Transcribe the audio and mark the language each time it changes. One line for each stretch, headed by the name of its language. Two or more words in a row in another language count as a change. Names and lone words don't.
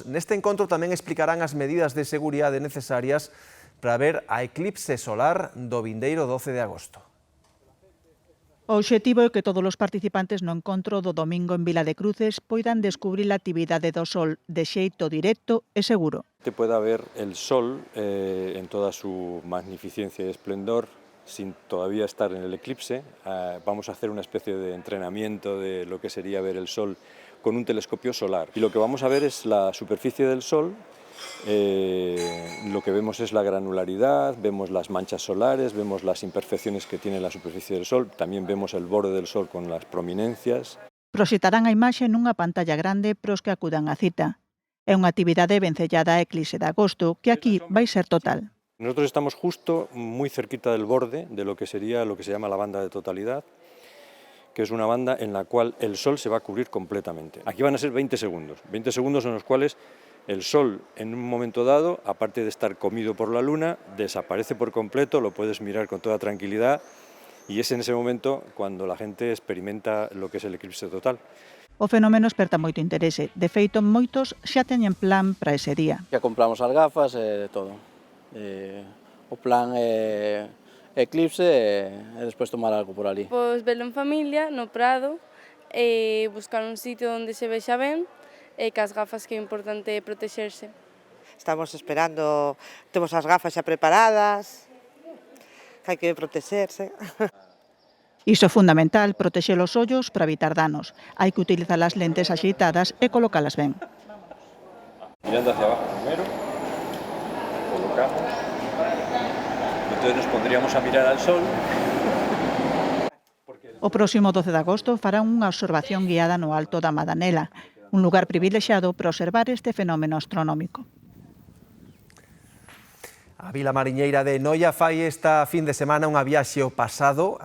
Galician: Neste encontro tamén explicarán as medidas de seguridade necesarias para ver a eclipse solar do vindeiro 12 de agosto. O obxectivo é que todos os participantes no encontro do domingo en Vila de Cruces poidan descubrir a actividade do Sol de xeito directo e seguro.
Spanish: Te pueda ver el Sol en toda su magnificencia y esplendor, sin todavía estar en el eclipse. Vamos a hacer una especie de entrenamiento de lo que sería ver el Sol con un telescopio solar. Y lo que vamos a ver es la superficie del Sol. Lo que vemos es la granularidad, vemos las manchas solares, vemos las imperfecciones que tiene la superficie del Sol, también vemos el borde del Sol con las prominencias.
Galician: Proxectarán a imaxe nunha pantalla grande pros que acudan á cita. É unha actividade vencellada a Eclipse de Agosto, que aquí vai ser total.
Spanish: Nosotros estamos justo muy cerquita del borde de lo que sería lo que se llama la banda de totalidad, que es una banda en la cual el Sol se va a cubrir completamente. Aquí van a ser 20 segundos en los cuales el Sol en un momento dado, aparte de estar comido por la Luna, desaparece por completo, lo puedes mirar con toda tranquilidad y es en ese momento cuando la gente experimenta lo que es el eclipse total.
Galician: O fenómeno esperta moito interese. De feito, moitos xa teñen plan para ese día.
Spanish: Ya compramos
Galician: as gafas e todo. O plan é eclipse e despois tomar algo por ali. Pois velo en familia, no Prado, e buscar un sitio onde se vexa ben, e cas gafas que é importante protexerse. Estamos esperando, temos as gafas xa preparadas, que hai que protexerse. Iso é fundamental, protexer os ollos para evitar danos. Hai que utilizar as lentes axeitadas e colocalas ben.
Spanish: Mirando hacia abajo primero, colocamos, entonces nos pondríamos a mirar al Sol.
Galician: O próximo 12 de agosto farán unha observación guiada no Alto da Madanela, un lugar privilexiado para observar este fenómeno astronómico. A Vila Mariñeira de Noia fai esta fin de semana unha viaxe ao pasado.